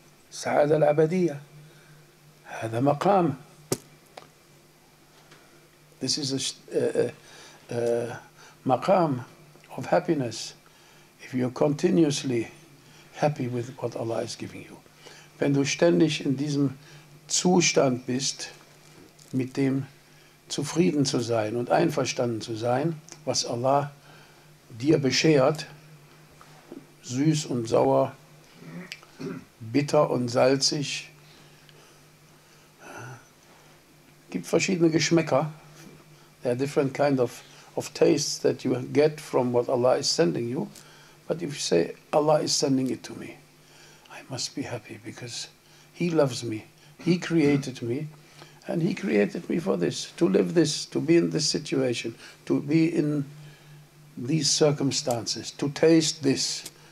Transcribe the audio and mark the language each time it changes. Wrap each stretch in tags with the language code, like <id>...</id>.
<ar>السعادة الأبدية. هذا مقام.</ar> <en>This is a maqam of happiness. If you're continuously happy with what Allah is giving you.</en> <de>Wenn du ständig in diesem Zustand bist, mit dem zufrieden zu sein und einverstanden zu sein, was Allah dir beschert, süß und sauer, bitter und salzig, gibt verschiedene Geschmäcker.</de> <en>There are different kind of tastes that you get from what Allah is sending you. But if you say, Allah is sending it to me, I must be happy because He loves me, He created me, and He created me for this, to live this, to be in this situation, to be in these circumstances, to taste this.</en>